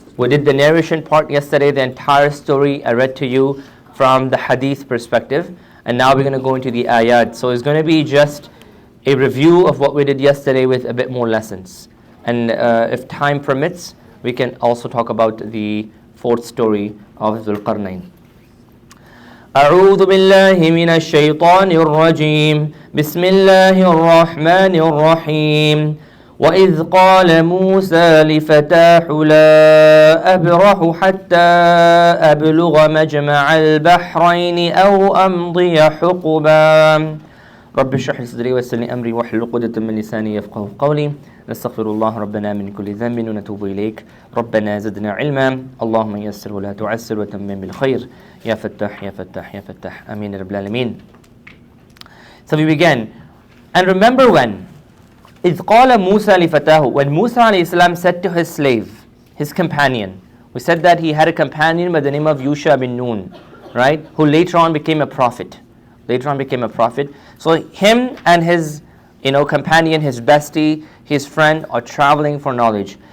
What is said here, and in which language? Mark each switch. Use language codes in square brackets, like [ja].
[en] We did the narration part yesterday, the entire story I read to you from the hadith perspective. And now we're going to go into the ayat. So it's going to be just a review of what we did yesterday with a bit more lessons. And if time permits, we can also talk about the fourth story of Dhul Qarnayn. [ar] أعوذ بالله من الشيطان الرجيم بسم الله الرحمن الرحيم وإذ قال موسى لفتاه لا أبرح حتى أبلغ مجمع البحرين أو أمضي حقبا رب اشرح لي صدري ويسر لي أمري واحلل عقدة من لساني يفقهوا قولي نستغفر الله ربنا من كل ذنب ونتوب إليك ربنا زدنا علما اللهم يسر ولا تعسر وتمم بالخير يا فتاح يا فتاح يا فتاح آمين يا رب العالمين. [en] So we begin. And remember when [ar] إذ قال موسى لفتاه, [en] when Musa alayhi salam said to his slave, his companion, we said that he had a companion by the name of Yusha bin Nun, right, who later on became a prophet. So him and his companion, his bestie, his friend are traveling for knowledge.